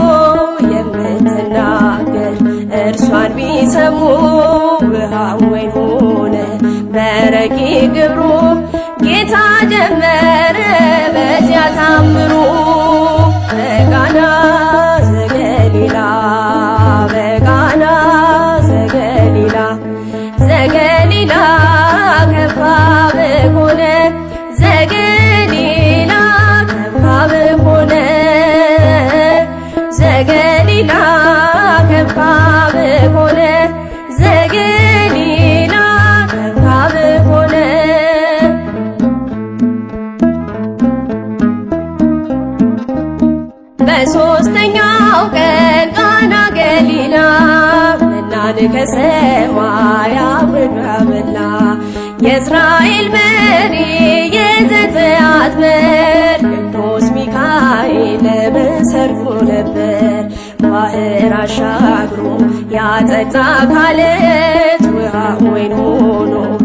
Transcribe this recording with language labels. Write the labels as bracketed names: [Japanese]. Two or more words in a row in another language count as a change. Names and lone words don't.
[Amharic] የምትናገር እርሷን ቢሰሙ ውሃው ወይን ሆነ በረቂቅ ግብሩ ጌታ ጀመረ በዚያ ታምሩ። [Geez] በቃና ዘገሊላ በቃና ዘገሊላ ዘገሊላ ከብካብ ኮነ ዘገሊላ ከብካብ ኮነ ዘገሊላ ከብካብ ኮነ ዘገሊላ ከብካብ ኮነ [Amharic] በሦስተኛው ቀን ቃና ገሊላ መናን ከሰማይ አውርዶ አበላ። የእስራኤል መሪ የዘጸአት መር ቅዱስ ሚካኤል በሰርጉ ነበር። ባህር አሻግሮ ያጠጣ ካለት ውሃ ወይን ሆኖ